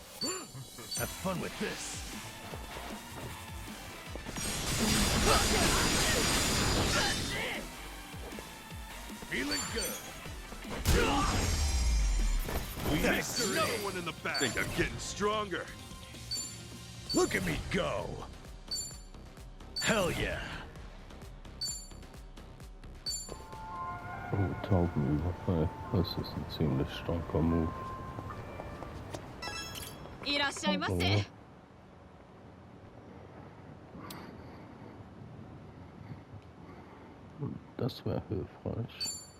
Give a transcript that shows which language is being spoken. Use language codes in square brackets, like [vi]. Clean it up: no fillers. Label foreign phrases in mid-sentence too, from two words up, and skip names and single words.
[en] Have fun with this. Feeling good. There's another one in the back. Think I'm getting stronger. Look at me go. Hell yeah. [de] Oh, Taubenüberfall. Das ist ein ziemlich starker Move. [ja] いらっしゃいませ。 [de] Das wäre hilfreich.